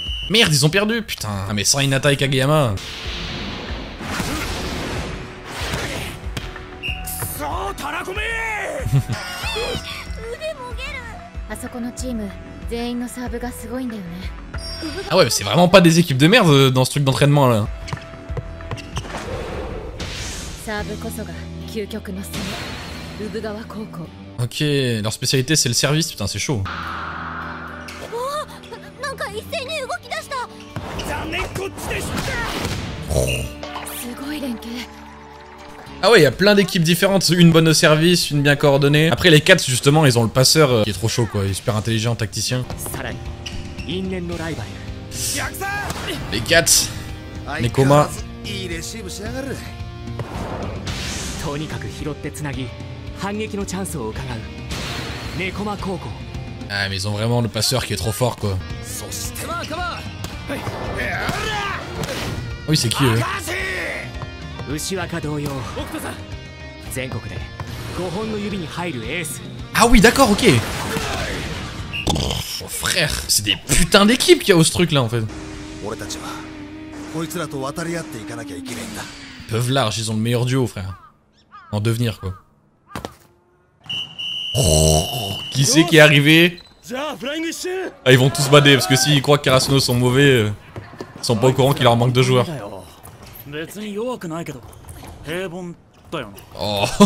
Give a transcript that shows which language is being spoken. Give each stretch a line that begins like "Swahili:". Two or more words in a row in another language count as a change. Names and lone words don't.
French: Merde, ils ont perdu, putain. Ah mais sans Hinata et Kageyama.
Japanese: あそこのチーム全員のサーブがすごいんだよね。
French: Ah ouais, mais c'est vraiment pas des équipes de merde dans ce truc d'entraînement là.
Japanese: サーブこそが究極の攻め。産川高校。
French: Ok, leur spécialité c'est le service, putain c'est chaud.
Japanese: なんか一斉に動き出した。残念こっちでした。すごい連携。
French: Ah ouais, il y a plein d'équipes différentes, une bonne au service, une bien coordonnée. Après les 4 justement, ils ont le passeur qui est trop chaud quoi, il est super intelligent, tacticien. Les 4, Nekoma.
Japanese: いいレシーブしやがる。とにかく拾ってつなぎ反撃のチャンスを伺うネコマ高校。
French: Ah mais ils ont vraiment le passeur qui est trop fort quoi. Oui c'est qui eux?
Japanese: 牛若同様全国で5本の指に入るエース。
French: Ah oui d'accord, ok. Oh frère, c'est des putains d'équipes qu'il y a au ce truc là en fait.
Japanese: 俺たちはこいつらと渡り合っていかなきゃいけないんだ。
French: Ils peuvent large, ils ont le meilleur duo frère. En devenir quoi. Oh, qui c'est qui est arrivé? Ah ils vont tous bader parce que s'ils croient que Karasuno sont mauvais, ils sont pas au courant qu'il leur manque de joueurs. Oh.